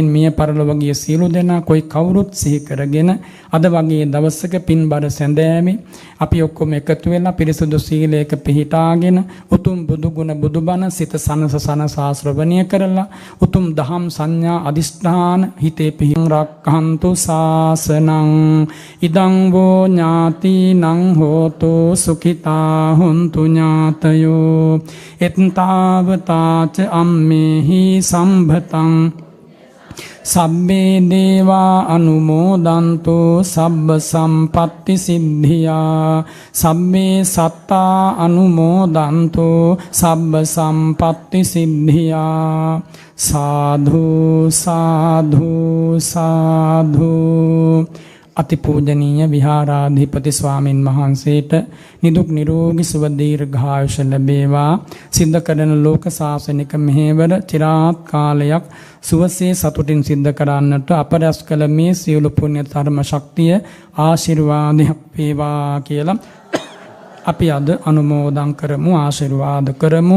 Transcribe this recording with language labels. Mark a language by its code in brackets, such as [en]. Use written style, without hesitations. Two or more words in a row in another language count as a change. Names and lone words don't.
[si] මිය පරලොව ගිය සියලු දෙනා කොයි කවුරුත් සිහි කරගෙන අද වගේ දවසක පින්බර සැඳෑමේ අපි ඔක්කොම එකතු වෙලා පිරිසුදු සීලයක පිහිටාගෙන උතුම් බුදු ගුණ බුදුබණ සිත සනසා ශ්‍රවණය කරලා උතුම් දහම් සංඥා අදිෂ්ඨාන හිතේ පිහින් [pi] රක්ඛන්තු සාසනං ඉදං වෝ ඥාතිනං හෝතු සුඛිතා හුන්තු ඥාතයෝ එත්තාවතාච අම්මේහි සම්භතං සබ්බේ දේවා අනුමෝදන්තු සබ්බ සම්පත්ති සිද්ධියා සබ්බේ සත්තා අනුමෝදන්තු සබ්බ සම්පත්ති සිද්ධියා සාධු සාධු සාධු. [si] අතිපූජනීය විහාරාධිපති ස්වාමින් වහන්සේට නිදුක් නිරෝගී සුව දීර්ඝායුෂ ලැබේවා. සිද්ධ කරන ලෝක ශාසනික මෙහෙවර চিරාත් කාලයක් සුවසේ සතුටින් සිද්ධ කරන්නට අපරස් කළ මේ සියලු පුණ්‍ය ධර්ම ශක්තිය ආශිර්වාදයක් වේවා කියලා අපි අද අනුමෝදන් කරමු, ආශිර්වාද කරමු.